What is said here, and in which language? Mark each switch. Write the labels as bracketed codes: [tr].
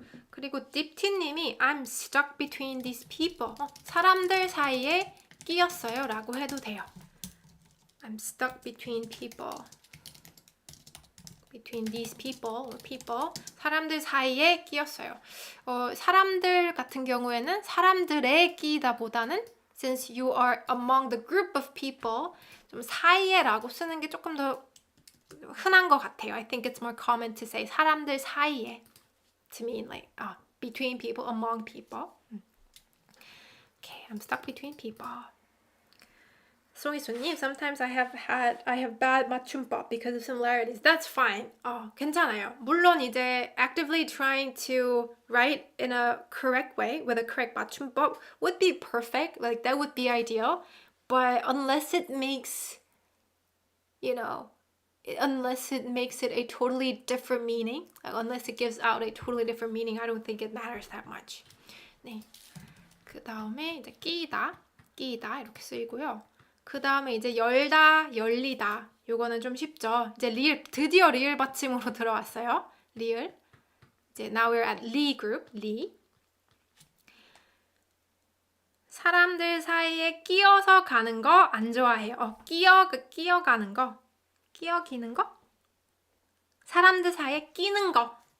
[ko] 그리고 [en] 딥티님이 I'm stuck between these people. [ko] 사람들 사이에 끼었어요. 라고 해도 돼요. [en] I'm stuck between people. Between these people or people. [ko] 사람들 사이에 끼었어요. 사람들 같은 경우에는 사람들에 끼다보다는 [en] since you are among the group of people [ko] 좀 사이에라고 쓰는 게 조금 더 흔한 것 같아요. [en] I think it's more common to say [ko] 사람들 사이에 [en] to mean like between people, among people. Okay, I'm stuck between people. 송이수님, sometimes I have bad 맞춤법 because of similarities. That's fine. [ko] 괜찮아요. 물론 이제 [en] actively trying to write in a correct way with a correct 맞춤법 would be perfect. Like that would be ideal. But unless it makes, unless it makes it a totally different meaning, unless it gives out a totally different meaning, I don't think it matters that much. [ko] 네. 그 다음에 이제 끼다 이렇게 쓰이고요. 그 다음에 이제 열다, 열리다. 요거는 좀 쉽죠. 이제 드디어 리을 받침으로 들어왔어요. 리을. 이제 [en] now we're at 리 group, 리. [ko] 사람들 사이에 끼어서 가는 거 안 좋아해요. 끼어가는 거. 끼어기는 거? 사람들 사이에 끼는 거.